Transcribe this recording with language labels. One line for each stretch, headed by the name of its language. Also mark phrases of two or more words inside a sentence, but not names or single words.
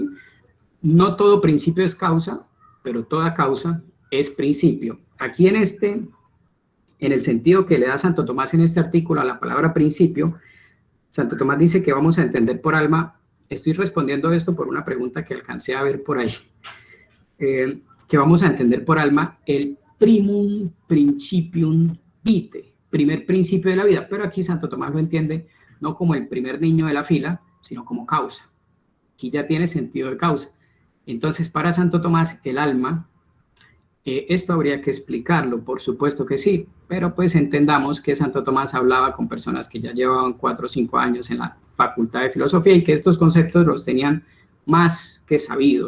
Spanish: No todo principio es causa, pero toda causa es principio. Aquí en el sentido que le da Santo Tomás en este artículo a la palabra principio, Santo Tomás dice que vamos a entender por alma, estoy respondiendo esto por una pregunta que alcancé a ver por ahí, que vamos a entender por alma el
Latin: primum principium vitae,
Spanish: primer principio de la vida, pero aquí Santo Tomás lo entiende no como el primer niño de la fila, sino como causa. Aquí ya tiene sentido de causa. Entonces, para Santo Tomás, el alma, esto habría que explicarlo, por supuesto que sí, pero pues entendamos que Santo Tomás hablaba con personas que ya llevaban 4 o 5 años en la Facultad de Filosofía y que estos conceptos los tenían más que sabidos.